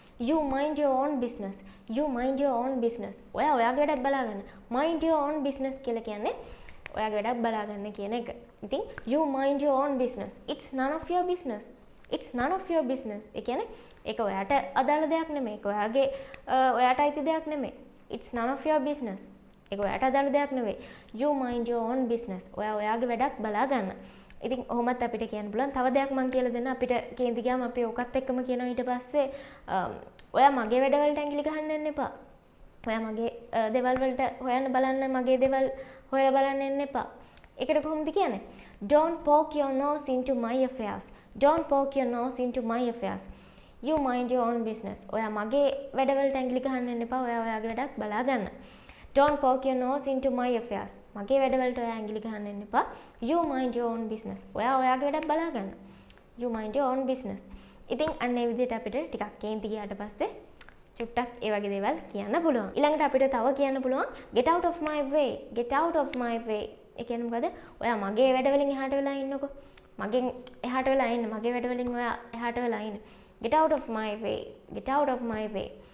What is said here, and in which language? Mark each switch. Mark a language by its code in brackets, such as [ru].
[en] You mind your own business. You mind your own business. [si] ඔයා ඔයාගේ වැඩක් බලාගන්න. [en] Mind your own business [si] කියලා කියන්නේ ඔයාගේ වැඩක් බලාගන්න කියන එක. [en] ඉතින් you mind your own business. It's none of your business. It's none of your business. [si] ඒ කියන්නේ ඒක ඔයාට අදාළ දෙයක් නෙමෙයි. ඒක ඔයාගේ ඔයාට අයිති දෙයක් නෙමෙයි. [en] It's none of your business. [si] ඒක ඔයාට අදාළ දෙයක් නෙවෙයි. [en] You mind your own business. [si] ඔයා ඔයාගේ වැඩක් බලා ගන්න. ඉතින් ඔහොමත් අපිට කියන්න පුළුවන්. තව දෙයක් මම කියලා දෙන්න. අපිට කේන්ති ගියාම අපි ඔකත් එක්කම කියනවා ඊට පස්සේ ඔයා මගේ වැඩවලට ඇඟිලි ගහන්න යන්න එපා. ඔයා මගේ දේවල් වලට හොයන්න බලන්න මගේ දේවල් හොයලා බලන්න යන්න එපා. ඒකට කොහොමද කියන්නේ? [en] Don't poke your nose into my affairs. Don't poke your nose into my affairs. You mind your own business. [si] ඔයා මගේ වැඩවලට ඇඟිලි ගහන්න යන්න එපා. ඔයා ඔයාගේ වැඩක් බලා ගන්න. [en] Don't poke your nose into my affairs. [si] මගේ වැඩවලට ඔයා ඇඟිලි ගහන්න යන්න එපා. [en] You mind your own business. [si] ඔයා ඔයාගේ වැඩක් බලා ගන්න. [en] You mind your own business. [si] ඉතින් අන්න ඒ විදිහට අපිට ටිකක් කේන්ති ගියාට පස්සේ චුට්ටක් ඒ වගේ දේවල් කියන්න පුළුවන්. ඊළඟට අපිට තව කියන්න පුළුවන් [en] get out of my way. Get out of my way. [si] ඒ කියන්නේ මොකද? ඔයා මගේ වැඩවලින් එහාට වෙලා ඉන්නකෝ. මගෙන් එහාට වෙලා ඉන්න. මගේ වැඩවලින් ඔයා එහාට වෙලා ඉන්න. [en] Get out of my way. [si] Get out of my way.